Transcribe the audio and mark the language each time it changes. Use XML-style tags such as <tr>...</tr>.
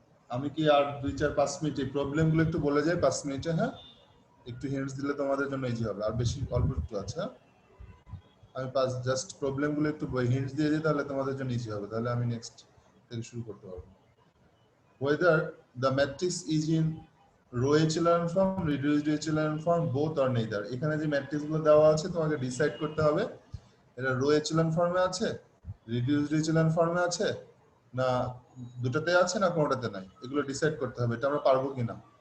<bn>আমি কি আর 2-4-5 মিনিট এই প্রবলেম গুলো একটু বলে যাই 5 মিনিটে? হ্যাঁ, একটু হিন্টস দিলে তোমাদের জন্য ইজি হবে, আর বেশি অল্প একটু আছে। আমি জাস্ট প্রবলেম গুলো একটু হিন্টস দিয়ে দিই, তাহলে তোমাদের জন্য ইজি হবে, তাহলে আমি নেক্সট থেকে শুরু করতে পারবো।</bn> <en>whether the matrix is in row echelon form, reduced echelon form, both or neither।</en> <bn>এখানে যে ম্যাট্রিক্স গুলো দেওয়া আছে তোমাকে ডিসাইড করতে হবে এটা রো এচেলন ফর্মে আছে, রিডিউসড এচেলন ফর্মে আছে, না দুটোতে আছে, না কোনোটাতে নাই। এগুলো ডিসাইড করতে হবে, এটা আমরা পারবো কিনা।</bn>